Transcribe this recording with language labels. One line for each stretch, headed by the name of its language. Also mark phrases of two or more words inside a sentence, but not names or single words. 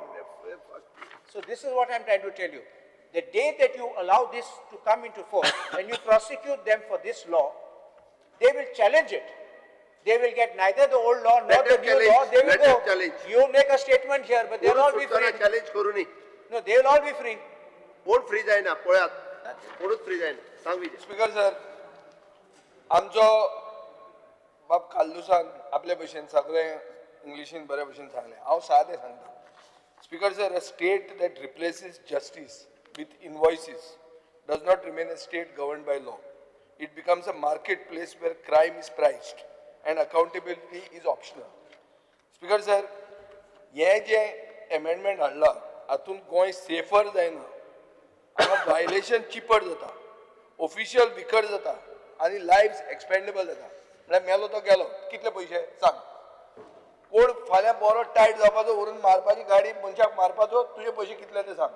English: So this is what I'm trying to tell you. The day that you allow this to come into force and you prosecute them for this law, they will challenge it. They will get neither the old law nor Let the them new law. challenge. They will Let them go. challenge. You make a statement here, but they'll all be free.
Konkani: चॅलेंज करू नी.
English: No, they will all be free.
Konkani: कोण फ्री जायना पळयात. कोणूच फ्री जायना. सांग विजय. स्पीकर सर, आमचो बाब काल्लुसान आपले भशेन सगळें इंग्लिशीन बरे भशेन सांगलें. हांव सादें सांगता.
English: Speaker sir, a state that replaces justice with invoices does not remain a state governed by law. It becomes a marketplace where crime is priced and accountability is optional. Speaker sir,
Konkani: हे जे amendment हाडला हातून गोंय सेफर जायना. हांगा वायलेशन चिपड जाता, ऑफिशियल विकर जाता आनी
English: lives expendable
Konkani: जाता. म्हळ्यार मेलो तो गेलो. कितले पयशे सांग. कोण फाल्यां बरो टायट जावपाचो व्हरून मारपाची गाडी मनशाक मारपाचो तुजे पयशे कितले ते सांग.